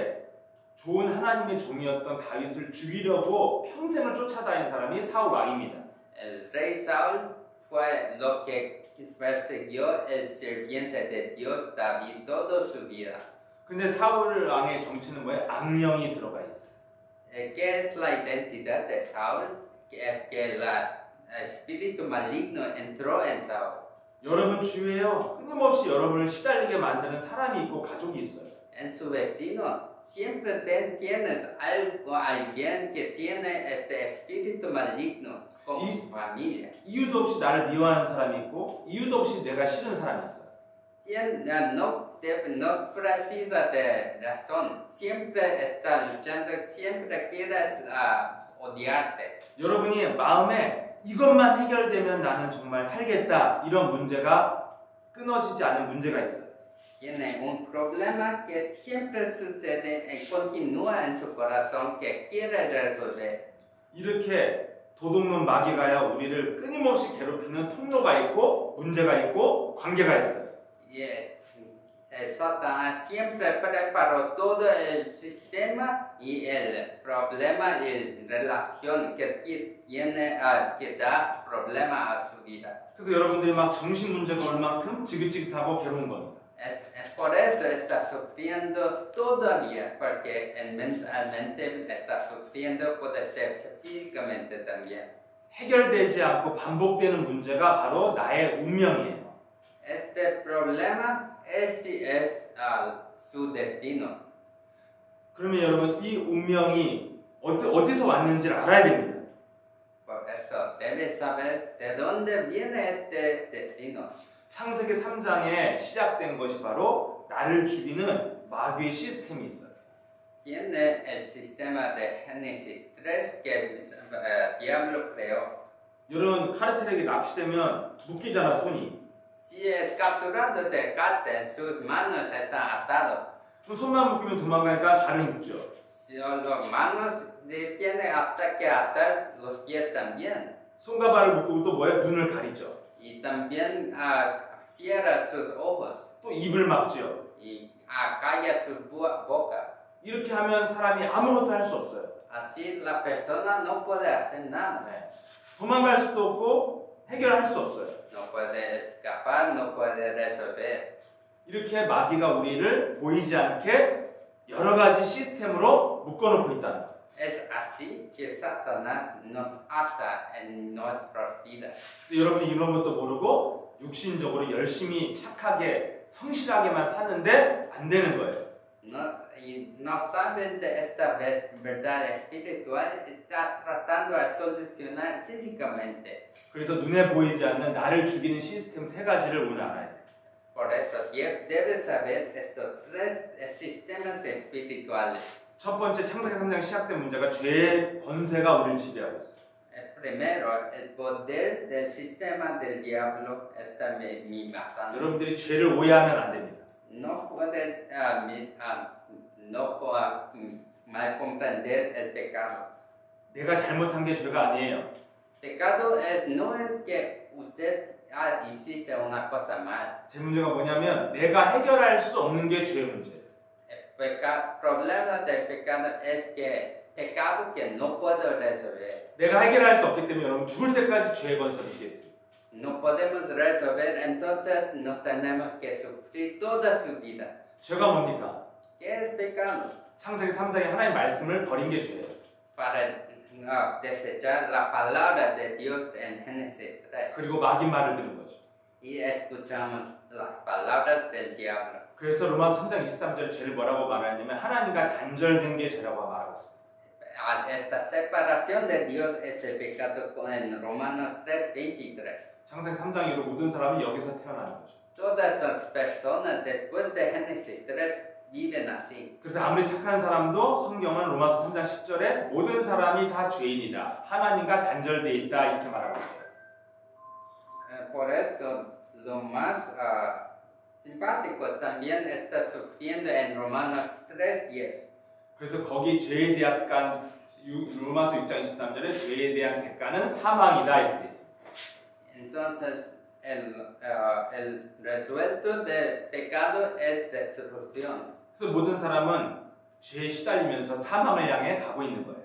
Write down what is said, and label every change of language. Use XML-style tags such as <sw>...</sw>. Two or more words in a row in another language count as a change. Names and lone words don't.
<ko>이렇게 좋은 하나님의 종이었던 다윗을 죽이려고 평생을 쫓아다닌 사람이 사울 왕입니다.</ko> <es>El rey Saúl fue lo que persiguió el sirviente de Dios David toda su vida.</es> <ko>근데 사울 왕의 정체는 뭐예요? 악령이 들어가 있어요.</ko> <es>¿Qué es la identidad de Saúl? Que es que el espíritu maligno entró en Saúl.</es> <ko>여러분 주위에요. 끊임없이 여러분을 시달리게 만드는 사람이 있고 가족이 있어요.</ko> <es>En su vecino siempre tienes algo, alguien que tiene este espíritu maligno como su familia.</es> <ko>이유도 없이 나를 미워하는 사람이 있고 이유도 없이 내가 싫은 사람이 있어요.</ko> <es>No precisa de razón. Siempre está luchando, siempre quieres odiarte.</es> <ko>여러분이 마음에 이것만 해결되면 나는 정말 살겠다 이런 문제가 끊어지지 않은 문제가 있어요.</ko> <es>Tiene un problema que siempre sucede y continúa en su corazón que quiere resolver.</es> <ko>이렇게 도둑놈 마귀가요 우리를 끊임없이 괴롭히는 통로가 있고 문제가 있고 관계가 있어요.</ko> <es>Satanás siempre preparó todo el sistema y el problema y relación que tiene que da problema a su vida.</es> <ko>그래서 여러분들이 막 정신 문제가 올 만큼 지긋지긋하고 괴로운 겁니다.</ko> <es>Por eso está sufriendo todavía, porque mentalmente está sufriendo, puede ser físicamente también.</es> <ko>해결되지 않고 반복되는 문제가 바로 나의 운명이에요.</ko> <es>Este problema es su destino.</es> <ko>그러면 여러분 이 운명이 어디서 왔는지를 알아야 됩니다.</ko> <es>Por eso debe saber de dónde viene este destino.</es> <ko>창세기 3장에 시작된 것이 바로 나를 죽이는 마귀의 시스템이 있어요.</ko> <es>Tiene el sistema de Génesis 3 que el diablo creó.</es> <ko>여러분 카르텔에게 납치되면 묶이잖아 손이.</ko> <es>Si es capturado de cárcel, sus manos están atadas.</es> <ko>그럼 손만 묶이면 도망가니까 발을 묶죠.</ko> <es>Si los manos tiene que atar los pies también.</es> <ko>손과 발을 묶고 또 뭐예요? 눈을 가리죠.</ko> <es>Y también cierra sus ojos.</es> <ko>또 입을 막죠.</ko> <es>Y calla su boca.</es> <ko>이렇게 하면 사람이 아무것도 할 수 없어요.</ko> <es>Así la persona no puede hacer nada.</es> <ko>네. 도망갈 수도 없고 해결할 수 없어요.</ko> <es>No puede escapar, no puede resolver.</es> <ko>이렇게 마귀가 우리를 보이지 않게 여러 가지 시스템으로 묶어놓고 있다는 거예요.</ko> <es>Es así que Satanás nos ata en nuestras vidas.</es> <ko>여러분이 이런 것도 모르고 육신적으로 열심히 착하게 성실하게만 사는데 안 되는 거예요.</ko> <es>No saben de esta verdad espiritual, está tratando de solucionar físicamente.</es> <ko>그래서 눈에 보이지 않는 나를 죽이는 시스템 세 가지를 오늘 알아야 돼요.</ko> <es>Por eso debes saber estos tres sistemas espirituales.</es> <ko>첫 번째 창세기 3장 시작된 문제가 죄의 권세가 우리를 지배하고 있어요.</ko> <es>Primero, el poder del sistema del diablo está me matando.</es> <ko>여러분들이 죄를 오해하면 안 됩니다.</ko> <es>No puedes mal comprender el pecado.</es> <ko>내가 잘못한 게 죄가 아니에요.</ko> <es>Pecado no es que usted hiciste una cosa mal.</es> <ko>제 문제가 뭐냐면 내가 해결할 수 없는 게 죄의 문제예요.</ko> <es>El problema del pecado es que pecado que no puedo resolver.</es> <ko>내가 해결할 수 없기 때문에 여러분 죽을 때까지 죄의 권세를 이기겠습니다.</ko> <es>No podemos resolver, entonces nos tenemos que sufrir toda su vida.</es> <ko>죄가 뭡니까?</ko> <es>¿Qué es pecado?</es> <ko>창세기 3장에 하나님의 말씀을 버린 게 죄예요.</ko> <es>Para desechar la palabra de Dios en Génesis 3.</es> <ko>그리고 마귀 말을 들은 거죠.</ko> <es>Y escuchamos las palabras del diablo.</es> <ko>그래서 로마서 3장 23절에 죄를 뭐라고 말하냐면 하나님과 단절된 게 죄라고 말하고 있습니다.</ko> <es>Esta separación de Dios es el pecado en Romanos 3:23.</es> <ko>창세기 3장 이후로 모든 사람이 여기서 태어나는 거죠.</ko> <es>Todas las personas después de Génesis 3 viven así.</es> <ko>그래서 아무리 착한 사람도 성경은 로마서 3장 10절에 모든 사람이 다 죄인이다. 하나님과 단절되어 있다. 이렇게 말하고 있어요.</ko> <es>Por esto, lo más simpático también está sufriendo en Romanos 3:10.</es> <ko>그래서 거기 죄에 대한 로마서 6장 23절에 죄에 대한 대가는 사망이다. 이렇게 되어 있습니다.</ko> <es>Entonces, el resuelto del pecado es destrucción.</es> <ko>그래서 모든 사람은 죄에 시달리면서 사망을 향해 가고 있는 거예요.</ko>